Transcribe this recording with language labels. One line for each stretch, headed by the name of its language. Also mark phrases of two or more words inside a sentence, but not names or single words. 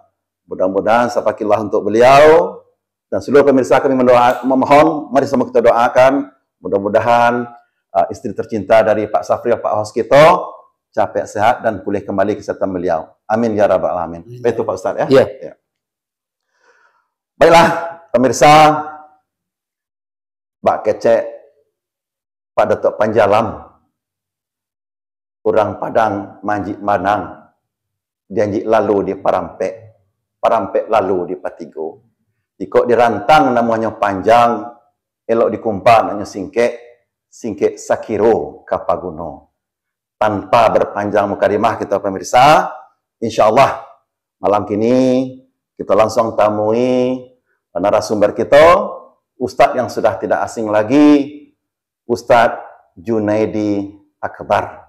Indonesian: Mudah-mudahan sapakillah untuk beliau dan seluruh pemirsa kami memohon, mari sama kita doakan, mudah-mudahan istri tercinta dari Pak Syafril, Pak host kita, capek sehat dan pulih kembali kesehatan beliau.
Arabic: آمين يا رب العالمين.
Indonesian: Itu Pak Ustaz, ya. Iya. Ya. Baiklah pemirsa,
Minangkabau: Pak Kecek, Pak Datuk Panjalam, orang Padang Manjik Manang, janji lalu di Parampek lalu di Patigo. Jika dirantang namanya panjang, elok dikumpan namanya singkek sakiro kapaguno.
Indonesian: Tanpa berpanjang mukadimah kita pemirsa,
Arabic: إن شاء الله
Indonesian: malam kini kita langsung tamui narasumber kita, Ustadz yang sudah tidak asing lagi, Ustadz Junaidi Akbar.